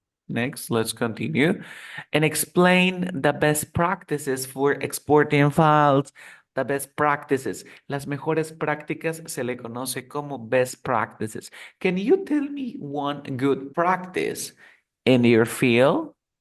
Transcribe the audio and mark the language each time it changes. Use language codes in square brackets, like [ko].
[en] Next, let's continue and explain the best practices for exporting files. The best practices. [es] Las mejores prácticas se le conoce como [en] best practices. Can you tell me one good practice in your field?